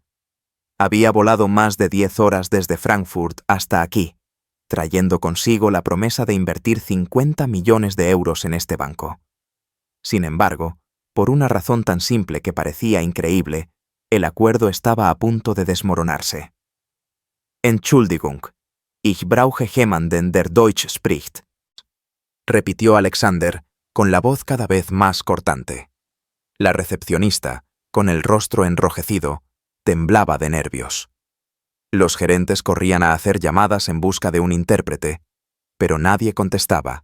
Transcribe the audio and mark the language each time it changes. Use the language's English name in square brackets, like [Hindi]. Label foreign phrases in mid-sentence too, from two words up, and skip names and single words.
[Spanish] Había volado más de 10 horas desde Frankfurt hasta aquí, trayendo consigo la promesa de invertir 50 millones de euros en este banco. Sin embargo, por una razón tan simple que parecía increíble, el acuerdo estaba a punto de desmoronarse. [German] Entschuldigung, ich brauche jemanden, der Deutsch spricht, [Spanish] repitió Alexander, con la voz cada vez más cortante. La recepcionista, con el rostro enrojecido, temblaba de nervios. Los gerentes corrían a hacer llamadas en busca de un intérprete, pero nadie contestaba.